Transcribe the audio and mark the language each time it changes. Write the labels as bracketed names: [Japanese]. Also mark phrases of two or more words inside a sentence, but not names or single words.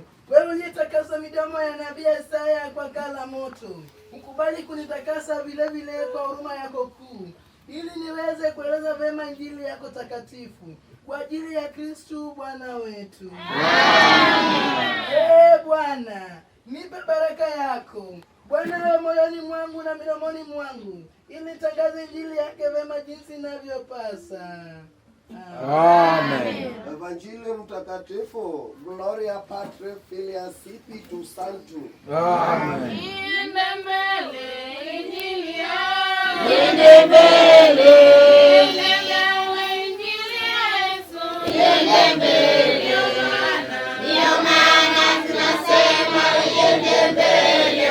[Swahili] Wewe uliyetakasa midomo ya nabii Isaya kwa kaa la moto, ukubali kunitakasa vile vile kwa huruma yako kuu, ili niweze kueleza vema injili yako takatifu kwa ajili ya Kristu Bwana wetu. Bwana, nipe baraka yako Bwana wewe moyoni mwangu na midomoni mwangu, ili tangaze injili yake vema jinsi inavyopasa. Amen. [Latin] Evangelii mtakatifu, Gloria Patri Filii Spiritus Sancti. Amen. [Swahili] Iende mbele injili yako, Iende mbele, iende mbele injili ya Yesu, iende mbele. Ndio maana tunasema iende mbele.